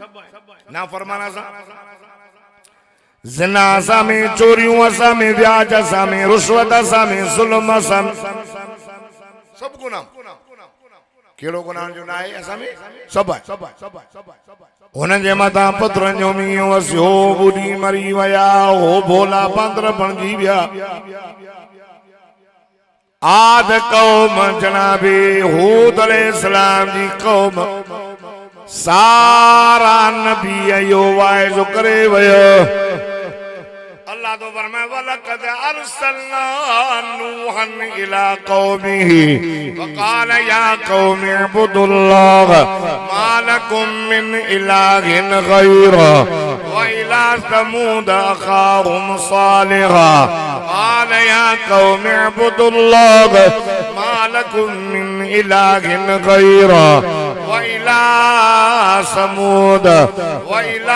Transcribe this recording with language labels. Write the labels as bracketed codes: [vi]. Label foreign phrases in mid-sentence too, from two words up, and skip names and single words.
[sd] नाफरमान असां, ज़िना असां में, चोरियूं असां में, व्याज असां में, रुश्वत असां में, ज़ुल्म असां में, सब गुनाह। केड़ो गुनाह जो ना आहे असां में, सब आहे। हुननि जे मथां पत्थरनि जो मींहुं वसियो, बुढ़ी मरी विया, हो भोला बांदर बणजी विया। आद कौम जनाबे हूद अलैहिस्सलाम जी कौम सारा नबी यो वाइज़ो करे वयो। अल्लाह तो फरमाए [ar] ولقد أرسلنا نوحا إلى قومه فقال يا قوم اعبدوا الله ما لكم من إله غيره وإلى ثمود أخاهم صالحا قال يا قوم اعبدوا الله ما لكم من إله غيره وإلى ثمود وإلى